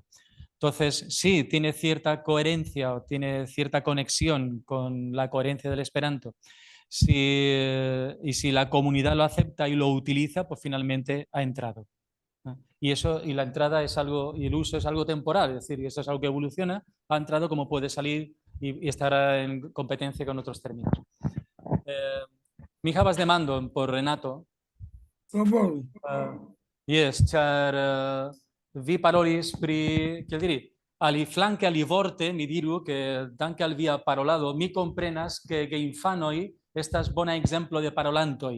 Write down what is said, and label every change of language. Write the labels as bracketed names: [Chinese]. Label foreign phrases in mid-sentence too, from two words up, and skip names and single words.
[Spanish] Entonces, sí, tiene cierta coherencia o tiene cierta conexión con la coherencia del Esperanto. Y si la comunidad lo acepta y lo utiliza, pues finalmente ha entrado. Y la entrada es algo, y el uso es algo temporal, es decir, eso es algo que evoluciona, ha entrado como puede salir y estará en competencia con otros términos. [Esperanto] Mi havas demandon por Renato. Yes, ĉar vi parolis pri, kiel diri, aliflanke alivorte, mi diru, ke danke al via parolado, mi komprenas ke geinfanoj estas bona ekzemplo de parolantoj.